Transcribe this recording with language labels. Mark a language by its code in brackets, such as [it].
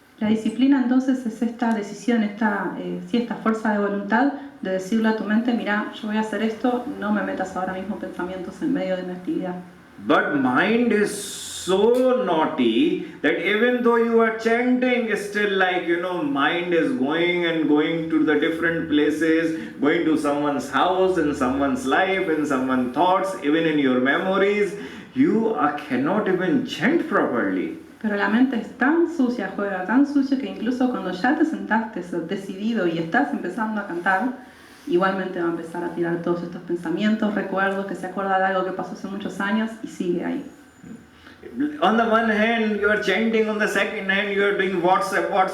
[es] La disciplina entonces es esta decisión, esta fuerza de voluntad de decirle a tu mente, mira, yo voy a hacer esto, no me metas ahora mismo pensamientos en medio de mi actividad. [en] But mind is so naughty that even though you are chanting, still mind is going to the different places, going to someone's house, in someone's life, in someone's thoughts, even in your memories. You cannot even chant properly. [es] Pero la mente es tan sucia, juega tan sucio que incluso cuando ya te sentaste decidido y estás empezando a cantar, igualmente va a empezar a tirar todos estos pensamientos, recuerdos, que se acuerda de algo que pasó hace muchos años y sigue ahí. [en] On the one hand you are chanting, on the second hand you are doing WhatsApp.